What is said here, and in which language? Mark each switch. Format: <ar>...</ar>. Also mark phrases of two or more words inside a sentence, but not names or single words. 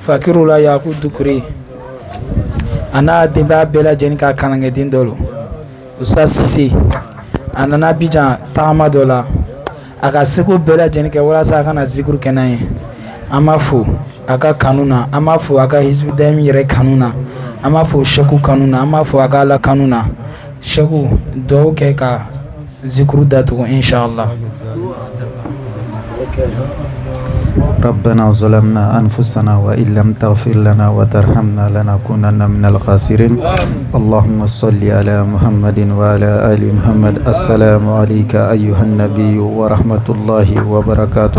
<bm>fakiru la Yaku Dukure a n'a denbaya bɛɛ lajɛlen ka kalankɛden dɔ lo Ustaz Sise a nana Abidjan tagama dɔ la a ka seko bɛɛ lajɛlen kɛ walasa a kana zikuru kɛ n'an ye an b'a fo a ka kanu na an b'a fo a ka Hizbu Dahim yɛrɛ kanu na an b'a fo Seku kanu na an b'a fo a ka Ala kanu na Seku duwawu kɛ ka zikuru datugu inshallah.</bm> <ar>ربنا ظلمنا أنفسنا وإن لم تغفر لنا وترحمنا لنكونن من الخاسرين اللهم صل على محمد وعلى آل محمد السلام عليك أيها النبي ورحمة الله وبركاته</ar>